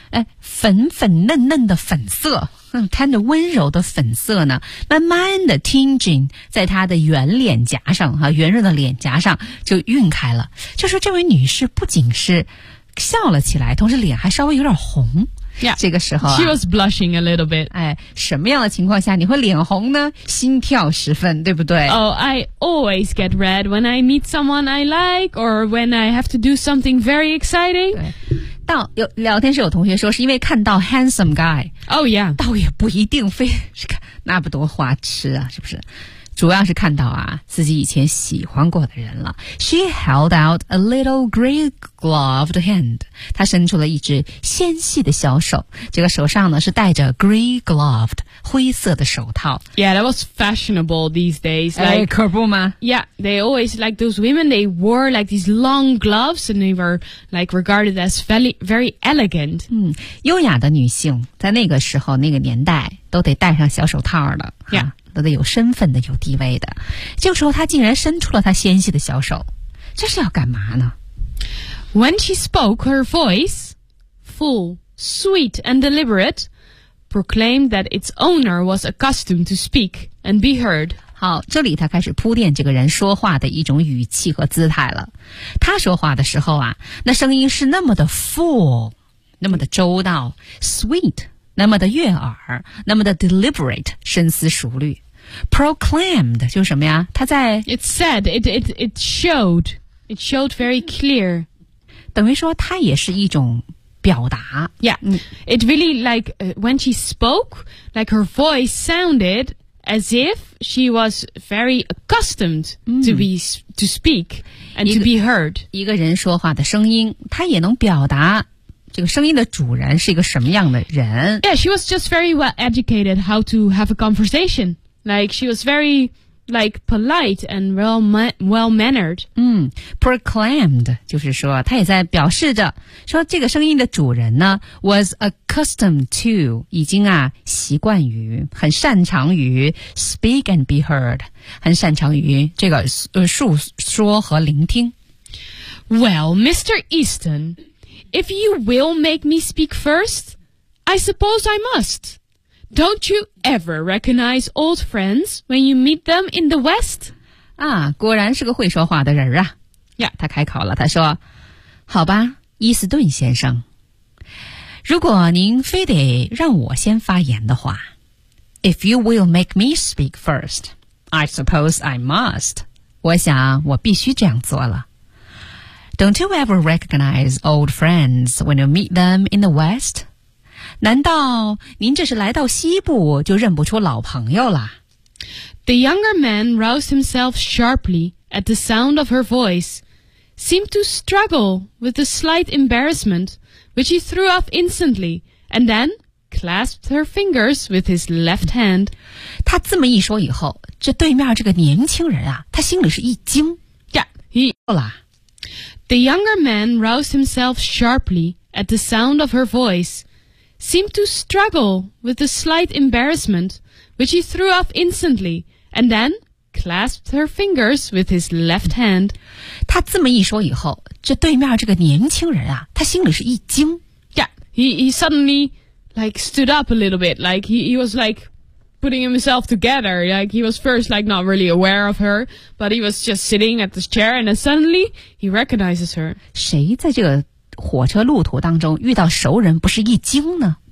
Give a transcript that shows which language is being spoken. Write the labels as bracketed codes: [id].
[zh] 哎，粉粉嫩嫩的粉色。tender 温柔的粉色呢慢慢的 tinging 在她的圆脸颊上、啊、圆润的脸颊上就晕开了就说这位女士不仅是笑了起来同时脸还稍微有点红 [en] yeah, [zh] 这个时候、啊、 [en] She was blushing a little bit [zh] 哎，什么样的情况下你会脸红呢心跳十分对不对 [en] Oh, I always get red when I meet someone I like or when I have to do something very exciting [zh] 到有聊天室有同学说是因为看到 [en] handsome guy Oh yeah [zh] 倒也不一定非是看那不多花痴啊是不是主要是看到啊自己以前喜欢过的人了 [en] She held out a little gray gloved hand [zh] 她伸出了一只纤细的小手这个手上呢是戴着 [en] gray gloved [zh] 灰色的手套 [en] Yeah that was fashionable these days like, [zh] 哎可不吗 [en] Yeah they always like those women they wore like these long gloves and they were like regarded as very, very elegant [zh] 嗯，优雅的女性在那个时候那个年代都得戴上小手套了 [en] Yeah [zh] 都得有身份的有地位的这个时候他竟然伸出了他纤细的小手这是要干嘛呢 [en] When she spoke her voice full, sweet and deliberate proclaimed that its owner was accustomed to speak and be heard [zh] 好这里他开始铺垫这个人说话的一种语气和姿态了他说话的时候啊那声音是那么的 full 那么的周到 sweet那么的悦耳那么的 deliberate 深思熟虑 proclaimed 就是什么呀他在 [en] it said it showed it showed very clear [zh] 等于说它也是一种表达 [en] yeah it really like when she spoke like her voice soundedas if she was very accustomed to be,、to speak and to be heard [zh] 一个人说话的声音他也能表达这个声音的主人是一个什么样的人。 [en] Yeah, she was just very well educated how to have a conversation. Like, she was very, like, polite and well-mannered. [zh] Proclaimed, 就是说他也在表示着说这个声音的主人呢 [en] was accustomed to, [zh] 已经啊习惯于很擅长于 [en] speak and be heard, [zh] 很擅长于这个述说和聆听。 [en] Well, Mr. Easton, if you will make me speak first, I suppose I must. Don't you ever recognize old friends when you meet them in the West? [zh] 啊，果然是个会说话的人啊。 [en] Yeah, [zh] 他开口了，他说，好吧，伊斯顿先生，如果您非得让我先发言的话， [en] If you will make me speak first, I suppose I must. [zh] 我想我必须这样做了。 [en] Don't you ever recognize old friends when you meet them in the West? [zh] 难道您这是来到西部就认不出老朋友了？ [en] The younger man roused himself sharply at the sound of her voice, seemed to struggle with a slight embarrassment, which he threw off instantly, and then clasped her fingers with his left hand. [zh] 他这么一说以后，这对面这个年轻人啊，他心里是一惊。 [en] Yeah, he... [zh] 够了。 [en] The younger man roused himself sharply at the sound of her voice, seemed to struggle with a slight embarrassment, which he threw off instantly, and then clasped her fingers with his left hand. [zh] 他这么一说以后，这对面这个年轻人啊，他心里是一惊。 [en] Yeah, he suddenly like stood up a little bit, like he was like putting himself together, like he was first like not really aware of her, but he was just sitting at this chair, and then suddenly he recognizes her. [zh] 谁在这个火车路途当中遇到熟人不是一惊呢？